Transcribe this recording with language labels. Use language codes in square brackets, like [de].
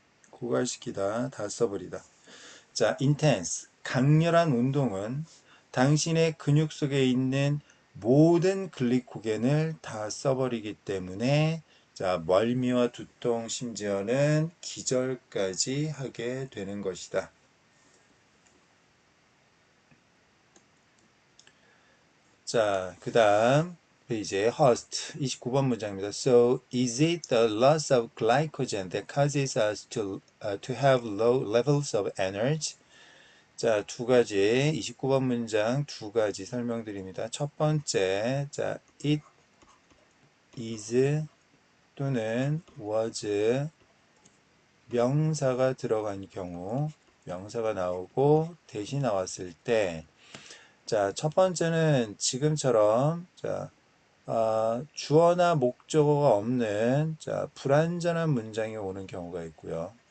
[ko] 고갈시키다, 다 써버리다. 자, intense, 강렬한 운동은 당신의 근육 속에 있는 모든 글리코겐을 다 써버리기 때문에 자, 멀미와 두통, 심지어는 기절까지 하게 되는 것이다. 자, 그 다음 페이지에 host 29번 문장입니다. [en] So, is it the loss of glycogen that causes us to have low levels of energy? [ko] 자, 두 가지, 29번 문장 두 가지 설명드립니다. 첫 번째, 자, it is 또는 was 명사가 들어간 경우, 명사가 나오고 대신 나왔을 때, 자, 첫 번째는 지금처럼, 자, 주어나 목적어가 없는, 자, 불완전한 문장이 오는 경우가 있고요.